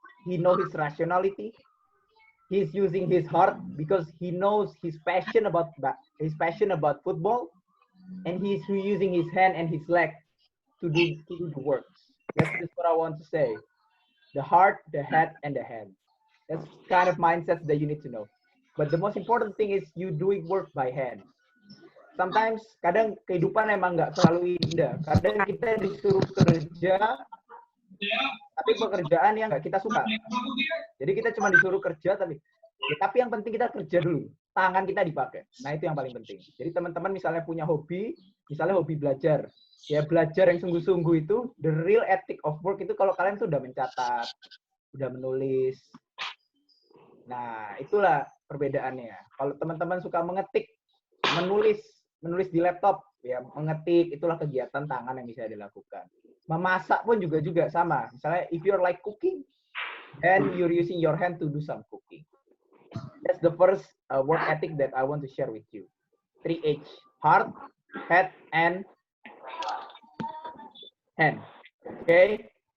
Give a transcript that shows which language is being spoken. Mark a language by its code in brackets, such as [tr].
[en] He knows his rationality. He's using his heart because he knows his passion about football, and he's using his hand and his leg to do the works. That's just what I want to say. The heart, the head, and the hand. That's kind of mindset that you need to know. But the most important thing is you doing work by hand. [id] Sometimes kadang kehidupan emang nggak selalu indah. Kadang kita disuruh kerja, tapi pekerjaan yang nggak kita suka. Jadi kita cuma disuruh kerja, tapi yang penting kita kerja dulu. Tangan kita dipakai. Nah itu yang paling penting. Jadi teman-teman misalnya punya hobi, misalnya hobi belajar. Ya belajar yang sungguh-sungguh itu, [en] the real ethic of work [id] itu kalau kalian sudah mencatat, sudah menulis. Nah itulah perbedaannya. Kalau teman-teman suka mengetik, menulis di laptop, ya mengetik itulah kegiatan tangan yang bisa dilakukan. Memasak pun juga sama. Misalnya [en] if you're like cooking, then you're using your hand to do some cooking. That's the first work ethic that I want to share with you. 3H: heart, head, and hand. Okay.